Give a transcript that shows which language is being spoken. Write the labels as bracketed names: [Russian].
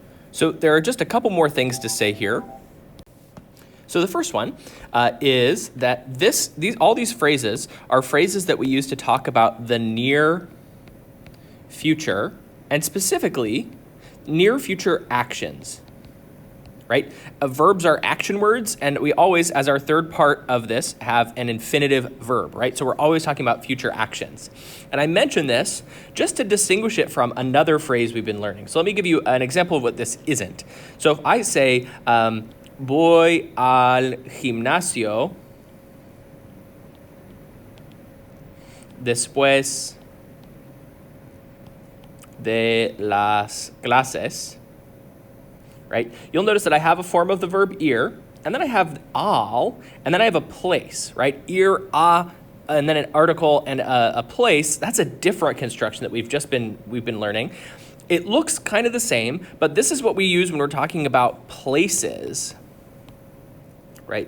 [English] So there are just a couple more things to say here. So the first one is that all these phrases are phrases that we use to talk about the near future, and specifically near future actions, right? Verbs are action words, and we always, as our third part of this, have an infinitive verb, right? So we're always talking about future actions. And I mention this just to distinguish it from another phrase we've been learning. So let me give you an example of what this isn't. [Spanish] So if I say, voy al gimnasio después de las clases, right? [English] You'll notice that I have a form of the verb ir, and then I have al, and then I have a place, right? Ir, and then an article and a place. That's a different construction that we've been learning. It looks kind of the same, but this is what we use when we're talking about places, right?